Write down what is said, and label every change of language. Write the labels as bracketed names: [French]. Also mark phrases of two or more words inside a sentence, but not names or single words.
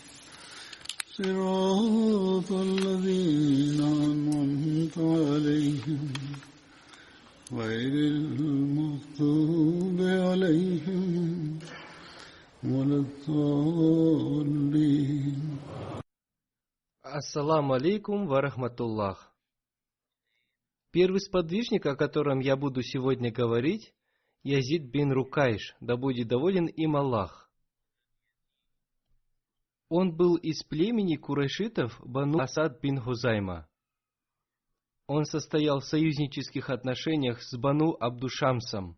[Arabic] صراط الذين أنعمت عليهم غير المغضوب عليهم ولا الضالين. السلام عليكم ورحمة الله. [Russian] Первый сподвижник, о котором я буду сегодня говорить, Язид бин Рукайш, да будет доволен им Аллах. Он был из племени курайшитов Бану Асад бин Хузайма. Он состоял в союзнических отношениях с Бану Абдушамсом.